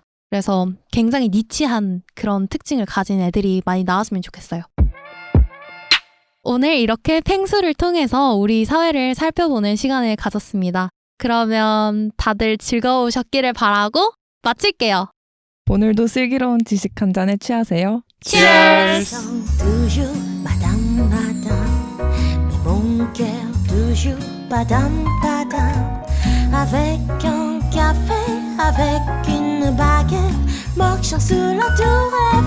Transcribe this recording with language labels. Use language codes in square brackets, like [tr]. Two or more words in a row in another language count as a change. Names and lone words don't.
[ko] 그래서 굉장히 니치한 그런 특징을 가진 애들이 많이 나왔으면 좋겠어요. 오늘 이렇게 펭수를 통해서 우리 사회를 살펴보는 시간을 가졌습니다. 그러면 다들 즐거우셨기를 바라고 마칠게요. 오늘도 슬기로운 지식 한 잔에 취하세요. [en] Cheers! [fr] toujours madame mon cœur toujours padam padam avec un café avec une baguette marchant sur la tour